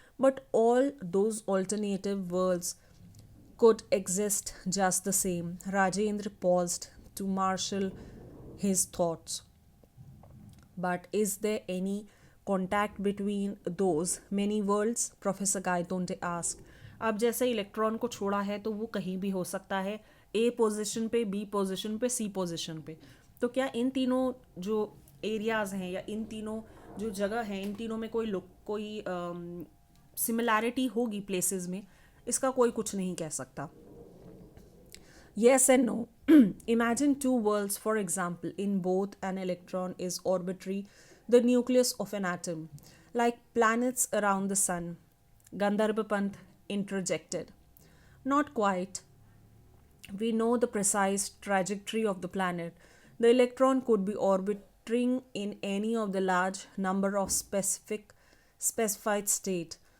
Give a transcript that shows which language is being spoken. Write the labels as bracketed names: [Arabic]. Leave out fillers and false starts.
[English] But all those alternative worlds could exist just the same. Rajendra paused to marshal his thoughts. But is there any contact between those many worlds? Professor Gaitonde ask. [Hindi] अब जैसे electron को छोड़ा है तो वो कहीं भी हो सकता है, ए पोजीशन पे, बी पोजीशन पे, सी पोजीशन पे. तो क्या इन तीनों जो एरियाज हैं या इन तीनों जो जगह हैं, इन तीनों में कोई सिमिलैरिटी होगी प्लेसेस में? इसका कोई कुछ नहीं कह सकता. [English] Yes and no. Imagine two worlds, for example, in both an electron is orbitary, the nucleus of an atom, like planets around the sun. Gandharva Pant interjected. Not quite. We know the precise trajectory of the planet. The electron could be orbiting in any of the large number of specified state.